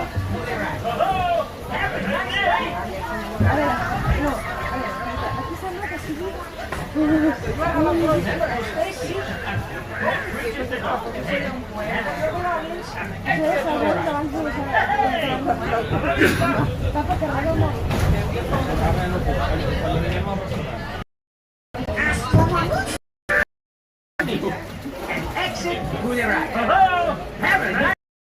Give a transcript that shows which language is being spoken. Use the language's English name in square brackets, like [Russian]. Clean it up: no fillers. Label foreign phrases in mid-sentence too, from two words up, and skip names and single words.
[Catalan] A veure, no, a veure, aquí sembla que sigui... [Spanish] Papa, que raro no. [Catalan] Ara no puc, quan anirem al restaurant. [English] Exit, to the right. Hello, have a nice...